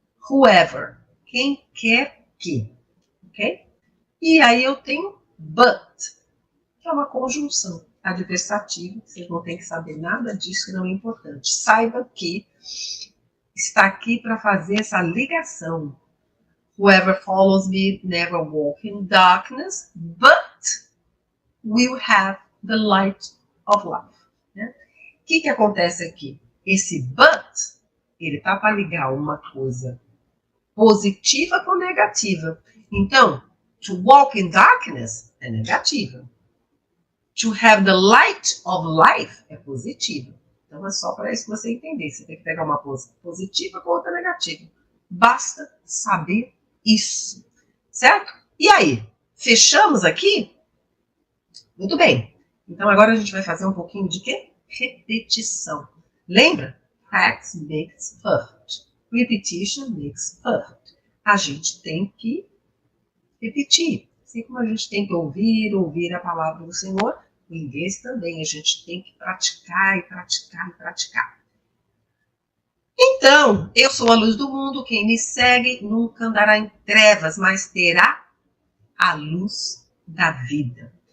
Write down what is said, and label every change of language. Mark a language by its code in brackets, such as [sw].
[pt] Whoever, quem quer que, ok? E aí eu tenho but, que é uma conjunção adversativa, vocês não têm que saber nada disso, que não é importante. Saiba que está aqui para fazer essa ligação. [en] Whoever follows me never walk in darkness, but will have the light of life. [pt] Né? O que acontece aqui? Esse but, ele está para ligar uma coisa positiva com negativa. Então, [en] to walk in darkness [pt] é negativa. [en] To have the light of life [pt] é positiva. Então, é só para isso que você entender. Você tem que pegar uma positiva com outra negativa. Basta saber isso, certo? E aí, fechamos aqui? Muito bem. Então agora a gente vai fazer um pouquinho de quê? Repetição. Lembra? [en] Practice makes perfect. Repetition makes perfect. [pt] A gente tem que repetir. Assim como a gente tem que ouvir a palavra do Senhor, o inglês também a gente tem que praticar e praticar e praticar. Então, eu sou a luz do mundo, quem me segue nunca andará em trevas, mas terá a luz da vida.